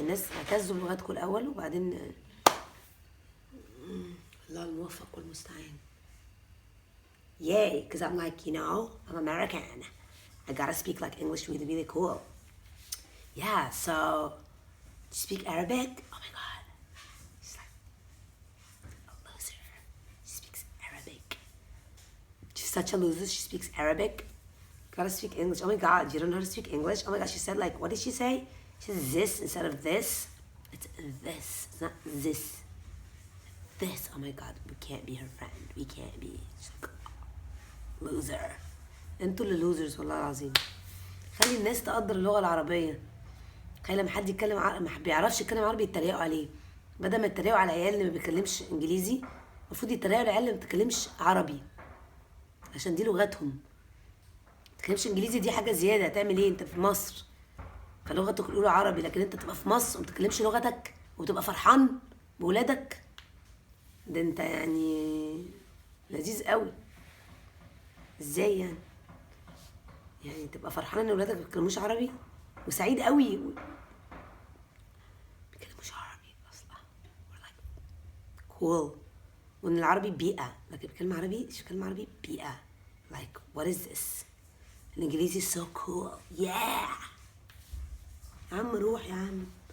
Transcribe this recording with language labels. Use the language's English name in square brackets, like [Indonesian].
[Arabic] الناس اعتزوا بلغتكم الأول وبعدين الله الموفق والمستعان. [English] Yay, because I'm like, I'm American. I gotta speak like English really, really cool. Yeah, so, do you speak Arabic? Oh my God. She's like, a loser. She speaks Arabic. She's such a loser, she speaks Arabic. Gotta speak English. Oh my God, you don't know how to speak English? Oh my God, she said like, what did she say? She said this instead of this. It's this, it's not this. This, oh my God, we can't be her friend. We can't be. She's like, loser. [Arabic] انتوا اللي losers والله العظيم. خلي الناس تقدر اللغة العربية. خلي لما حد يتكلم ما بيعرفش يتكلم عربي يتريقوا عليه، بدل ما يتريقوا على العيال اللي ما بيتكلمش انجليزي المفروض يتريقوا على العيال اللي ما بتتكلمش عربي، عشان دي لغتهم. ما بتتكلمش انجليزي دي حاجة زيادة، هتعمل ايه انت في مصر؟ فلغتك الأولى عربي، لكن انت تبقى في مصر وما بتتكلمش لغتك وتبقى فرحان بولادك، ده انت يعني لذيذ قوي. ازاي يعني تبقى فرحان ان ولادك ما بيتكلموش عربي وسعيد قوي ما بيتكلموش عربي اصلا، cool. وان العربي بيئه، لكن بيتكلم عربي مش بيتكلم عربي بيئه. [English] like what is this؟ الانجليزي so cool. [Arabic] yeah يا عم روح يا عم.